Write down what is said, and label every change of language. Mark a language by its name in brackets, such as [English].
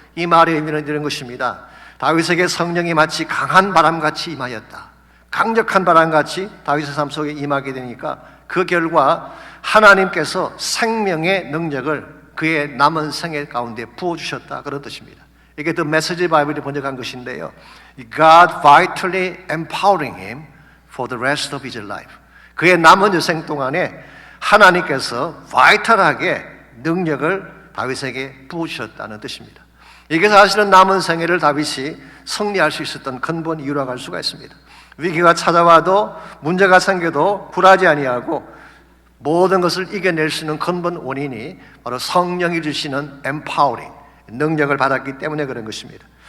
[Korean] 이 말의 의미는 이런 것입니다. 다윗에게 성령이 마치 강한 바람같이 임하였다. 강력한 바람같이 다윗의 삶 속에 임하게 되니까 그 결과 하나님께서 생명의 능력을 그의 남은 생애 가운데 부어주셨다, 그런 뜻입니다. 이게 The Message Bible이 번역한 것인데요. [English] God vitally empowering him for the rest of his life. [Korean] 그의 남은 여생 동안에 하나님께서 바이탈하게 능력을 다윗에게 부어주셨다는 뜻입니다. 이게 사실은 남은 생애를 다윗이 승리할 수 있었던 근본 이유라고 할 수가 있습니다. 위기가 찾아와도 문제가 생겨도 굴하지 아니하고 모든 것을 이겨낼 수 있는 근본 원인이 바로 성령이 주시는 empowering, 능력을 받았기 때문에 그런 것입니다.